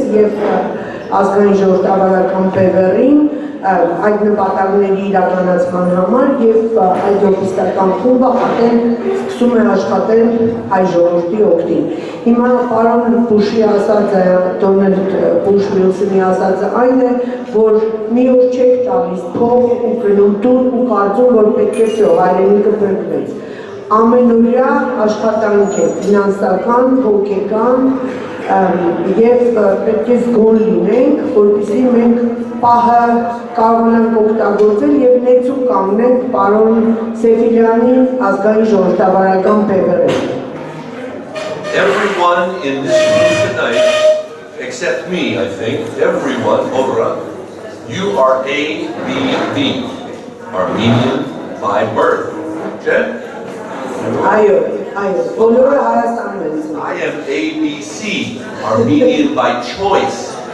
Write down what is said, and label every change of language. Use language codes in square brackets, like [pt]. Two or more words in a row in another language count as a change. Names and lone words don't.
[hy] եւ ազգային ժողովրդավարական բևեռին այդ նպատակների իրականացման համար եւ այդ լոբիստական խումբը արդեն սկսում է աշխատել հայ ժողովրդի օգտին։ Հիմա պարոն Բուշի ասածը, Դոնալդ Բուշ Վիլսոնի ասածը այն է, որ մի օր չեք տալիս փող ու գնում տուն ու կարծում, որ պետք է սո հայրենիքը բերվեց։ Ամենօրյա աշխատանք է, ֆինանսական, հոգեկան եւ պետք է զգոն լինենք, որպեսզի մենք պահը կարողանանք օգտագործել եւ ներծում կանգնենք պարոն Սեֆիլեանի ազգային ժողովրդավարական բևեռին։ [en] Everyone in this room tonight, except me, I think, everyone, Obra, you are ABB, Armenian by birth. Okay? I am ABC, Armenian by choice.